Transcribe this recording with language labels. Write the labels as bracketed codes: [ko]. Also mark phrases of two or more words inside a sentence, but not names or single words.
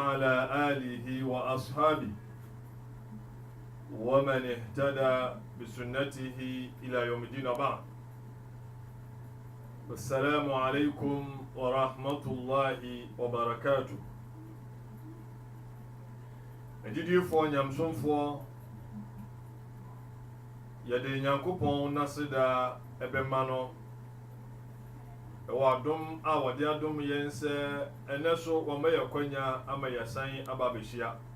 [ar] وعلى آله وأصحابه ومن اهتدى بسنته إلى يوم الدين بعد. السلام عليكم ورحمة الله وبركاته. [ak] Ejidifoɔ nyamsomfoɔ yɛde Nyankopɔn naseda ɛbɛma no ɛwɔ adom a wɔde adom yɛn sɛ ɛnɛ so wɔma yɛ kwanya ama yɛsan aba abɛhyia